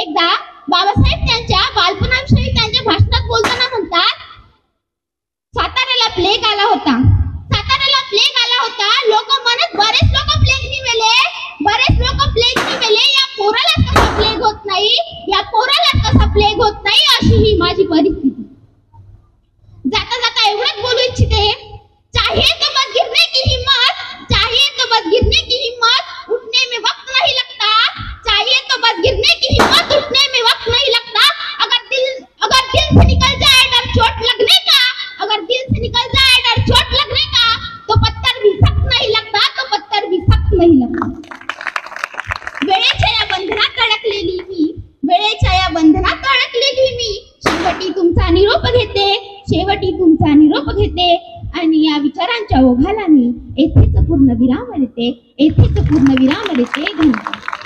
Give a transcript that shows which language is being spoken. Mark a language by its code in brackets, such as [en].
[mr] एकदा बाबासाहेब त्यांच्या बालपणाविषयी त्यांच्या भाषणात बोलताना म्हणतात, साताऱ्याला प्लेग आला होता, साताऱ्याला प्लेग आला होता। लोक म्हणत बरेच लोक प्लेगनी मेले, बरेच लोक प्लेगनी मेले। या पोराला कसा प्लेग होत नाही, या पोराला कसा प्लेग होत नाही, अशी ही माझी परिस्थिती। जाता जाता एवढंच बोलू इच्छिते, [hi] चाहिए तो बस गिरने की हिम्मत, चाहिए तो बस गिरने की हिम्मत, उठने में वक्त नहीं लगता। चाहिए तो बस गिरने की हिम्मत, उठने में वक्त नहीं लगता। अगर दिल से निकल जाए डर चोट लगने का, अगर दिल से निकल जाए डर चोट लगने का, तो पत्थर भी सख्त नहीं लगता, तो पत्थर भी सख्त नहीं लगता। [mr] वेळेच्या या बंधनात अडकलेली मी, वेळेच्या या बंधनात अडकलेली मी, शेवटी तुमचा निरोप घेते, शेवटी तुमचा निरोप घेते आणि या विचारांच्या ओघाला मी येथेच पूर्ण विराम देते, येथेच पूर्ण विराम देते। धन्यवाद।